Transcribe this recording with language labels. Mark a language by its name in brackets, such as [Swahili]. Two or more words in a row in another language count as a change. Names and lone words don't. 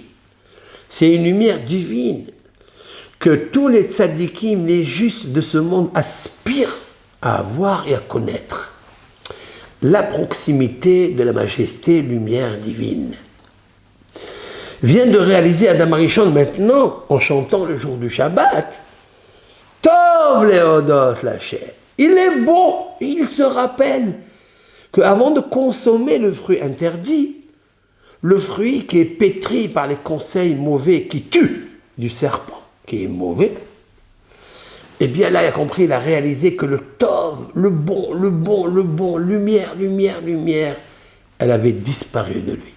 [French] C'est une lumière divine que tous les tzadikim, les justes de ce monde aspirent à avoir et à connaître. La proximité de la majesté, lumière divine. Vient de réaliser Adam Arishon maintenant en chantant le jour du Shabbat. [Hebrew] טוב להודות לה. [French] Il est beau, il se rappelle qu'avant de consommer le fruit interdit, le fruit qui est pétri par les conseils mauvais qui tuent du serpent, qui est mauvais, eh bien là, il a compris, il a réalisé que le Tov, le bon, lumière, elle avait disparu de lui.